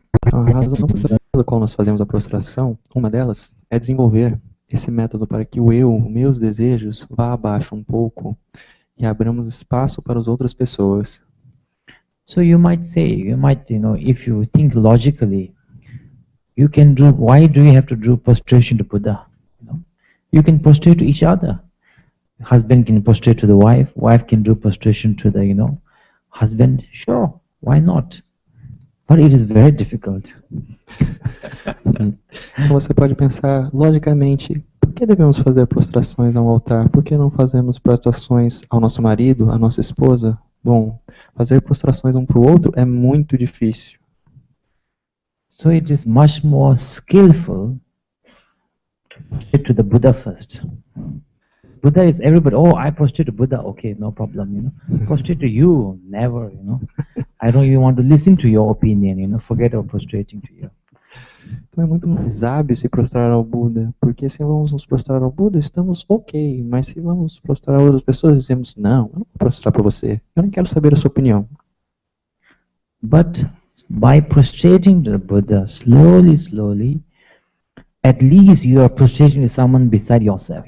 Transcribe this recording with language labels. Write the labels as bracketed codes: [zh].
[pt] A razão pela qual nós fazemos a prostração, uma delas é desenvolver esse método para que o eu, meus desejos, vá abaixo um pouco e abramos espaço para as outras pessoas. [en] So you might say, if you think logically, you can do, why do you have to do prostration to Buddha? You can prostrate to each other. Husband can prostrate to the wife, wife can do prostration to the, husband. Sure, why not? But it is very difficult. [pt] Você pode pensar logicamente, por que devemos fazer prostrações ao altar? Por que não fazemos prostrações ao nosso marido, à nossa esposa? Bom, fazer prostrações um para o outro é muito difícil. [en] So it is much more skillful to prostrate to the Buddha first. Buddha is everybody, oh, I prostrate to Buddha, okay, no problem, Prostrate to you, never, I don't even want to listen to your opinion, forget about prostrating to you. [pt] Então é muito mais hábil se prostrar ao Buda, porque se vamos nos prostrar ao Buda, estamos ok, mas se vamos prostrar a outras pessoas, dizemos, não, eu não vou prostrar para você, eu não quero saber a sua opinião. [en] But by prostrating to the Buddha, slowly, at least you are prostrating to someone beside yourself.